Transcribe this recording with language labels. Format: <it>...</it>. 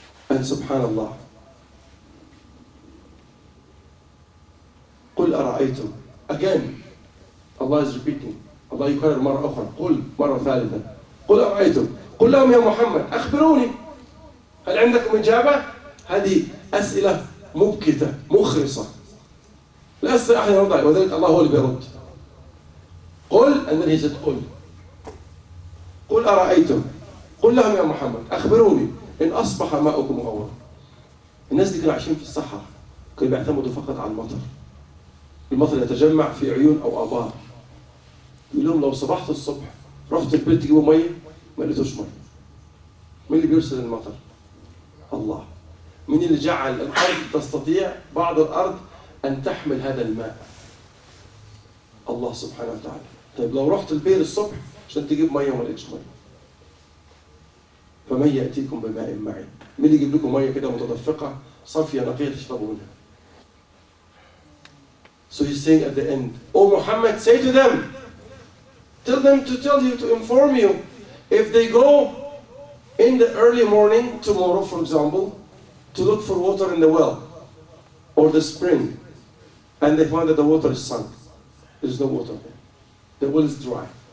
<en>And subhanallah,</en> <ar>قل أرأيتم.</ar> <en>Again, Allah is repeating.</en> <ar>Allah يكرر مرة أخرى. قل مرة ثالثة. قل أرأيتم. قل لهم يا محمد أخبروني هل عندكم إجابة؟ هذه أسئلة مبكتة مخرصة لا يستطيع أحد يرد عليها وذلك الله هو اللي بيرد.</ar> <en>قل and then he said قل.</en> <ar>قل أرأيتم. قل لهم يا محمد أخبروني إن أصبح ماؤكم غورا. الناس دي كانوا عايشين في الصحراء كانوا بيعتمدوا فقط على المطر. المطر يتجمع في عيون أو آبار. يقول لهم لو صبحت الصبح رحت البيت تجيبوا مية ما لقيتوش مية. مين اللي بيرسل المطر؟ الله. مين اللي جعل الأرض تستطيع بعض الأرض أن تحمل هذا الماء؟ الله سبحانه وتعالى. طيب لو رحت البير الصبح عشان تجيب مية وما لقيتش مية فمن يأتيكم بماء معين؟ مين اللي يجيب لكم مية كده متدفقة صافية نقية تشربوا منها؟</ar> <en>So he's saying at the end, Oh Muhammad, say to them, tell them to tell you, to inform you, if they go in the early morning, tomorrow for example, to look for water in the well or the spring, and they find that the water is sunk, there is no water there, the well is dry.</en>